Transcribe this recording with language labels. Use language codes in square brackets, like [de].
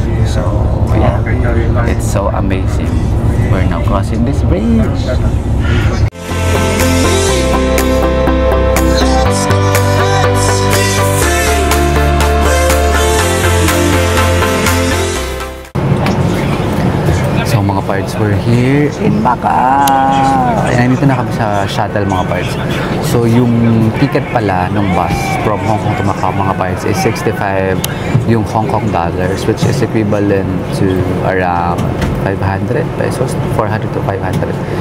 [en] So yeah, it's so amazing. We're now crossing this bridge. Parts, we're here in Macau. [tl] Ayan, nandito na kami sa shuttle mga parts. So yung ticket pala ng bus from Hong Kong to Macau mga parts is 65 yung Hong Kong dollars, which is equivalent to around 500 pesos, 400 to 500.